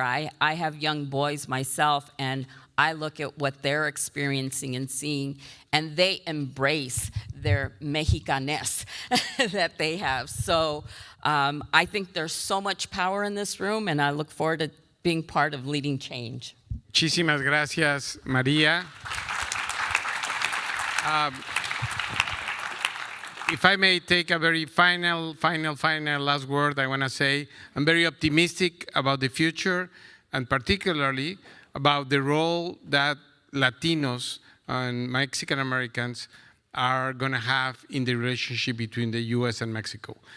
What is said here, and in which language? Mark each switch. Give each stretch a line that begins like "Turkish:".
English: I have young boys myself, and I look at what they're experiencing and seeing, and they embrace their Mexicaness that they have. So I think there's so much power in this room, and I look forward to being part of leading change.
Spanish: Muchísimas gracias, María.
English: If I may take a very final last word, I want to say I'm very optimistic about the future, and particularly about the role that Latinos and Mexican Americans are going to have in the relationship between the U.S. and Mexico.